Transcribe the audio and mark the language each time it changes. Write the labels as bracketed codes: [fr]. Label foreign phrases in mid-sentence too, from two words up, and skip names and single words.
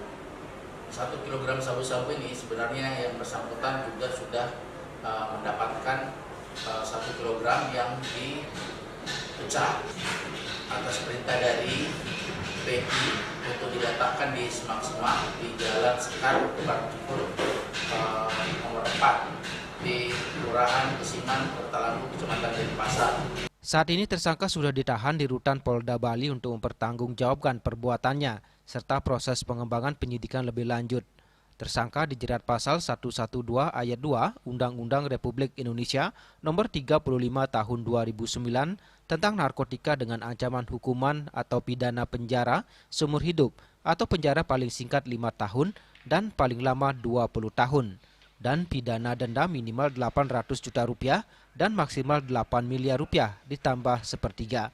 [id] 1 kilogram sabu-sabu ini sebenarnya yang bersangkutan juga sudah mendapatkan 1 kilogram yang dipecah atas perintah dari PI untuk diletakkan di semak-semak di Jalan Sekar, Kebarjipur nomor 4 di Kelurahan Kesiman, Kota Lampung, Kecamatan Denpasar. Saat ini tersangka sudah ditahan di Rutan Polda Bali untuk mempertanggungjawabkan perbuatannya serta proses pengembangan penyidikan lebih lanjut. Tersangka dijerat pasal 112 ayat 2 Undang-Undang Republik Indonesia nomor 35 tahun 2009 tentang narkotika dengan ancaman hukuman atau pidana penjara seumur hidup atau penjara paling singkat 5 tahun dan paling lama 20 tahun dan pidana denda minimal 800 juta rupiah dan maksimal 8 miliar rupiah ditambah sepertiga.